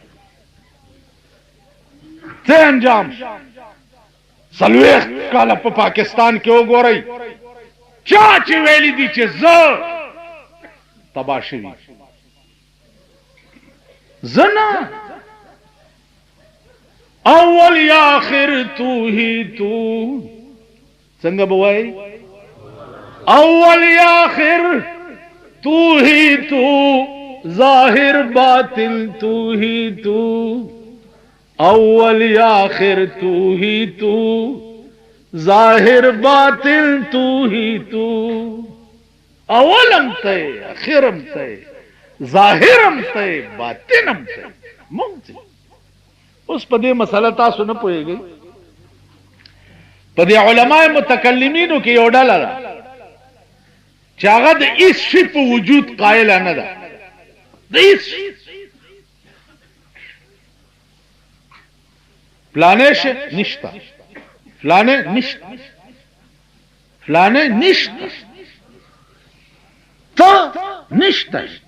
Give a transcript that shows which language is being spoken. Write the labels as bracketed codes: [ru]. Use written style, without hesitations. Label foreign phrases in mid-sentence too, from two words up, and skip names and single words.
[ps] څه انجام څلوېښت کاله په پاکستان کې وګورئ چا چې ویلی دي چې زه تباه شوي زه نه [ur] اول یا آخر تو ہی تو [ps] څنګه به وایي [ur] اول یا آخر تو ہی تو ظاہر باطن تو ہی تو اول یا آخر تو ہی تو ظاہر باطن تو ہی تو [ps] اولم ته اخرم ته ظاهرم ته باطنم ته مونږ اوس په دې مسله تاسو نه پوهیږئ په دې علماء متکلمینو کې یو ډله ده چې هغه د هیڅ شي په وجود قایله نه ده د هیڅ فلانه شی نشته فلانه نشته فلانه نشته تا نشته